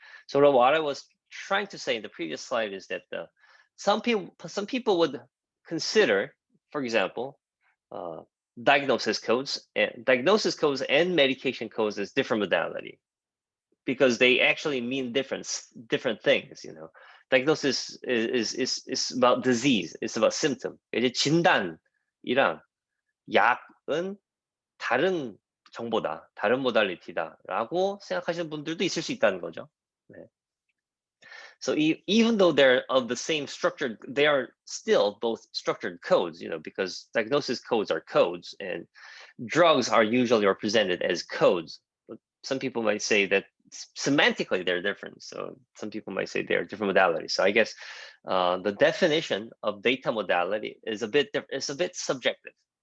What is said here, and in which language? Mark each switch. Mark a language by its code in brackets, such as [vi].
[en] So what I was trying to say in the previous slide is that some people would consider, for example, diagnosis codes and medication codes as different modality, because they actually mean different things. Diagnosis is about disease, it's about symptom. [ko] 이제 진단이랑 약은 다른 정보다, 다른 모달리티다라고 생각하시는 분들도 있을 수 있다는 거죠. 네. [en] So even though they're of the same structure, they are still both structured codes, because diagnosis codes are codes and drugs are usually represented as codes. But some people might say that semantically they're different. So some people might say they're different modalities. So I guess the definition of data modality is a bit subjective.